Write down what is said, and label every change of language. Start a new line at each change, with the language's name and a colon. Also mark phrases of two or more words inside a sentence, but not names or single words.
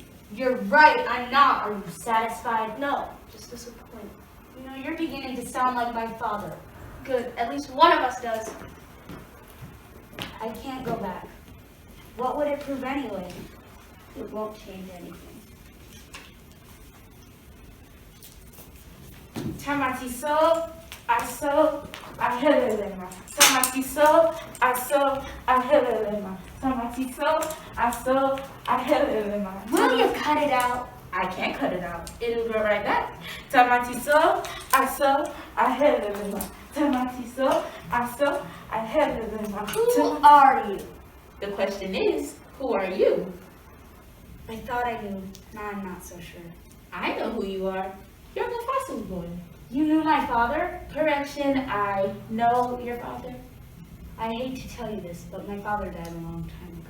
English: You're right, I'm not. Are you satisfied? No, just disappointed. You know, you're beginning to sound like my father. Good, at least one of us does. I can't go back. What would it prove anyway? It won't change anything. Tamatiso, aso, ahelelema. Tamatiso, aso, ahelelema. Tamatiso, aso, ahelelema. Will you cut it out? I can't cut it out. It'll go right back. Tamatiso, aso, ahelelema. Tamatiso, aso, ahelelema. Who are you? The question is, who are you? I thought I knew. Now I'm not so sure. I know who you are. You're the fossil boy. You knew my father? Correction, I know your father. I hate to tell you this, but my father died a long time ago.